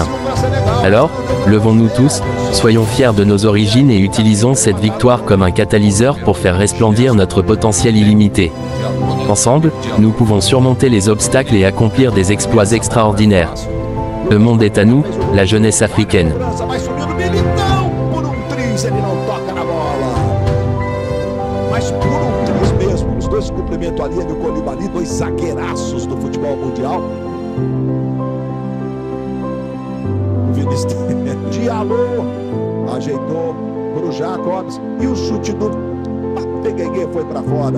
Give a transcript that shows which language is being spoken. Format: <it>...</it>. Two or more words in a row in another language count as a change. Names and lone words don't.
<fr>Alors, levons-nous tous, soyons fiers de nos origines et utilisons cette victoire comme un catalyseur pour faire resplendir notre potentiel illimité. Ensemble, nous pouvons surmonter les obstacles et accomplir des exploits extraordinaires. Le monde est à nous, la jeunesse africaine.</fr> <pt>Esse cumprimento ali, meu Colibali, dois zagueiraços do futebol mundial. O Vinícius Diallo ajeitou pro Jacobs e o chute do Pegueguê foi para fora.</pt>